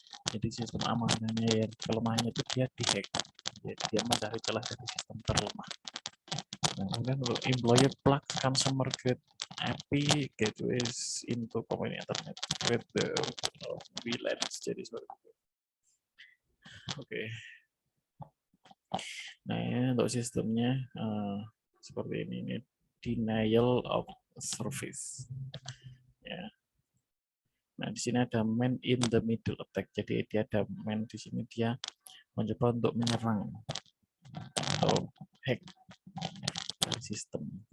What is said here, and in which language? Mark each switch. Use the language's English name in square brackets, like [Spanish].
[Indonesian] Jadi sistem amanannya yang kelemahannya itu dia dihack, dia mencari celah dari sistem terlemah. Nah, kemudian [English] employee plug consumer grade IP gateways into common internet with the VLANs. [Indonesian] Jadi seperti itu. Oke. Nah, ini untuk sistemnya seperti ini denial of service. Ya. Nah, di sini ada man in the middle attack. Jadi dia ada man di sini, dia mencoba untuk menyerang atau hack sistem.